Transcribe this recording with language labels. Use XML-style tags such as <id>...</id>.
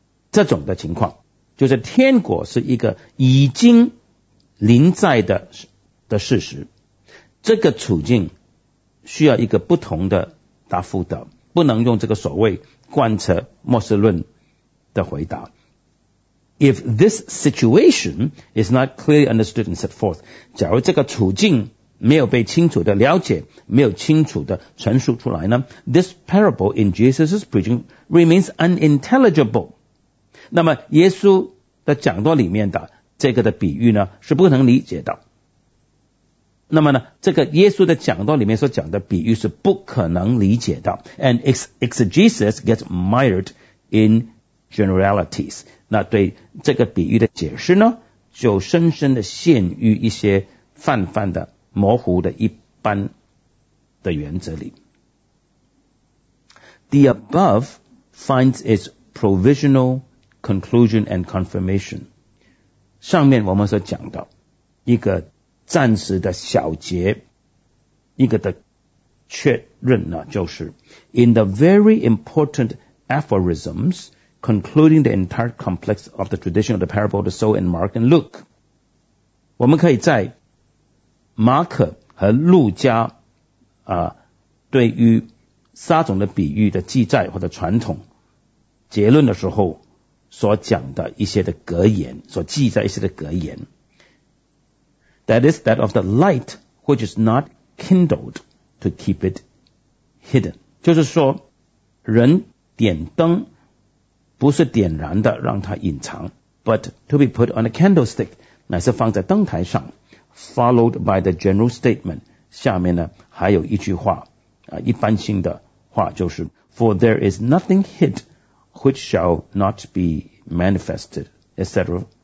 <zh>这种的情况，就是天国是一个已经临在的事实，这个处境需要一个不同的答复的，不能用这个所谓贯彻末世论的回答。</zh> <en>If this situation is not clearly understood and set forth,</en> <zh>假如这个处境没有被清楚的了解，没有清楚的陈述出来呢，</zh> <en>this parable in Jesus' preaching remains unintelligible.</en> <zh>那么耶稣的讲道里面的这个的比喻呢，是不能理解的。那么呢，这个耶稣的讲道里面所讲的比喻是不可能理解的。</zh> <en>And exegesis gets mired in generalities.</en> <zh>那对这个比喻的解释呢，就深深的陷于一些泛泛的模糊的一般的原则里。</zh> <en>The above finds its provisional conclusion and confirmation.</en> <zh>上面我们所讲的一个暂时的小结，一个的确认呢，就是</zh> <en>In the very important aphorismsconcluding the entire complex of the tradition of the parable of the sower in Mark and Luke.</en> <zh>我们可以在马可和路加对于撒种的比喻的记载或者传统结论的时候所讲的一些的格言，所记载一些的格言。</zh> <en>That is that of the light which is not kindled to keep it hidden.</en> <zh>就是说人点灯不是点燃的让它隐藏</zh> <en>but to be put on a candlestick</en> <zh>乃是放在灯台上</zh> <en>followed by the general statement</en> <zh>下面呢还有一句话一般性的话就是</zh> <en>for there is nothing hid which shall not be manifested etc.</en>